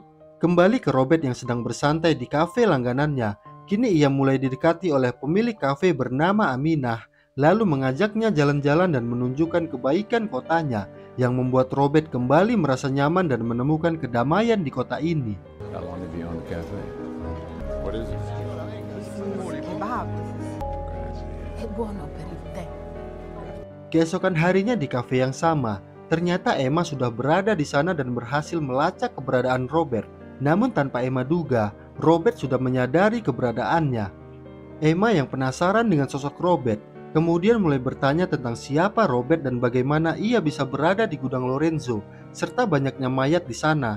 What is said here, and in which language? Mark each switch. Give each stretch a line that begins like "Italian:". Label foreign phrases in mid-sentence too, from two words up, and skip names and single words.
Indonesian: Kembali ke Robert yang sedang bersantai di kafe langganannya. Kini ia mulai didekati oleh pemilik kafe bernama Aminah, lalu mengajaknya jalan-jalan dan menunjukkan kebaikan kotanya, yang membuat Robert kembali merasa nyaman dan menemukan kedamaian di kota ini.
English: How long have you owned the cafe? What is it?
Italian: Kebab. È buono per il tè.
Indonesian: Keesokan harinya di kafe yang sama, ternyata Emma sudah berada di sana dan berhasil melacak keberadaan Robert. Namun tanpa Emma duga, Robert sudah menyadari keberadaannya. Emma yang penasaran dengan sosok Robert, kemudian mulai bertanya tentang siapa Robert dan bagaimana ia bisa berada di gudang Lorenzo, serta banyaknya mayat di sana.